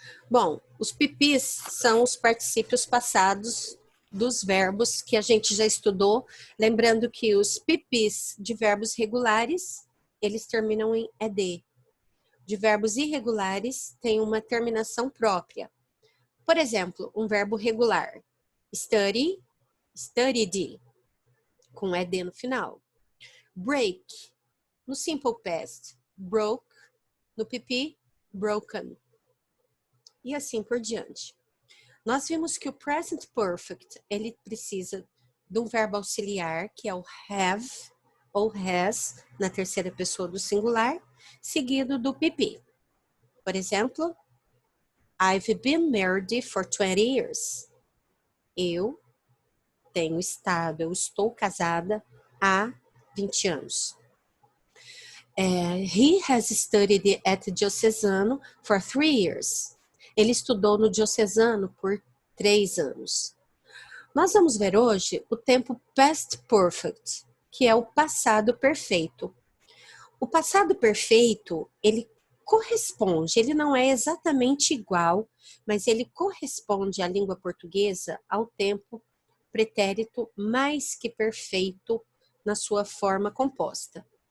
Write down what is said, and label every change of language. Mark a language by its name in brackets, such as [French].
[Portuguese] Bom, os pipis são os particípios passados dos verbos que a gente já estudou. Lembrando que os pipis de verbos regulares, eles terminam em ed. De verbos irregulares, tem uma terminação própria. Por exemplo, um verbo regular. [English] Study, studied, [Portuguese] com ed no final. [English] Break, no simple past. Broke, no pipi, broken. [Portuguese] E assim por diante. Nós vimos que o present perfect, ele precisa de um verbo auxiliar, que é o have ou has, na terceira pessoa do singular, seguido do pipi. Por exemplo, [English] I've been married for 20 years. [Portuguese] Eu estou casada há 20 anos. [English] He has studied at Diocesano for 3 years. [Portuguese] Ele estudou no Diocesano por 3 anos. Nós vamos ver hoje o tempo past perfect, que é o passado perfeito. O passado perfeito, ele corresponde, ele não é exatamente igual, mas ele corresponde à língua portuguesa ao tempo pretérito mais que perfeito na sua forma composta.